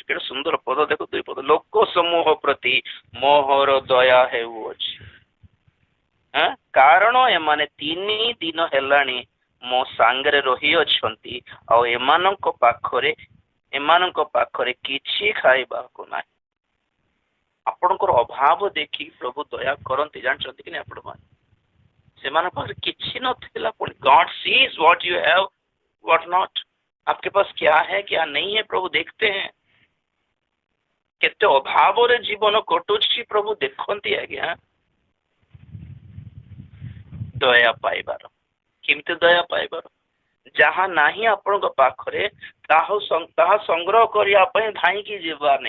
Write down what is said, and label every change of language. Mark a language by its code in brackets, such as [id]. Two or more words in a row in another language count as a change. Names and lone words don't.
[or] କେତେ ସୁନ୍ଦର ପଦ ଦେଖ, 2 ପଦ, ଲୋକ ସମୂହ ପ୍ରତି ମୋହର ଦୟା ହେଉଅଛି, କାରଣ ଏମାନେ 3 ଦିନ ହେଲାଣି ମୋ ସାଙ୍ଗରେ ରହିଅଛନ୍ତି, ଆଉ ଏମାନଙ୍କ ପାଖରେ କିଛି ଖାଇବାକୁ ନାହିଁ। ଆପଣଙ୍କର ଅଭାବ ଦେଖି ପ୍ରଭୁ ଦୟା କରନ୍ତି, ଜାଣିଛନ୍ତି କି ନାହିଁ ଆପଣ ମାନେ? ସେମାନଙ୍କ ପାଖରେ କିଛି ନଥିଲା, ପୁଣି [en] God sees what you have what not, [hi] आपके पास क्या है क्या नहीं है प्रभु देखते हैं। [or] କେତେ ଅଭାବରେ ଜୀବନ କଟୁଛି ପ୍ରଭୁ ଦେଖନ୍ତି ଆଜ୍ଞା। ଦୟା ପାଇବାର, କେମିତି ଦୟା ପାଇବାର? ଯାହା ନାହିଁ ଆପଣଙ୍କ ପାଖରେ ତାହା ସଂଗ୍ରହ କରିବା ପାଇଁ ଧାଇଁକି ଯିବା ନାହିଁ।